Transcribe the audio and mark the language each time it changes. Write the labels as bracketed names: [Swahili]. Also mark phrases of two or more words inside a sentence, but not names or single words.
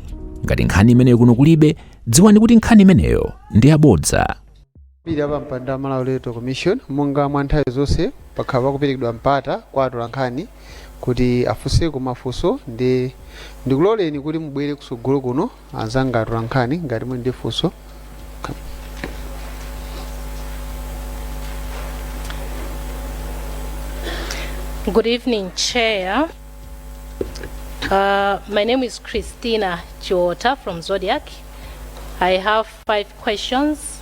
[Nyanja] Ngati nkhani imeneyo kuno kulibe, dziwani kuti nkhani imeneyo ndi yabodza. Bili apa mpanda Malawi Electoral Commission monga mwa nthawi zonse pakhala kuperekedwa mpata kwa atolankhani kuti afunse ku mafunso ndikuloleni kuti mubwere kusogolo kuno anzanga atolankhani ngati mwe ndi funso. [English] Good evening, Chair. My name is Christina Chiota from Zodiac. I have 5 questions.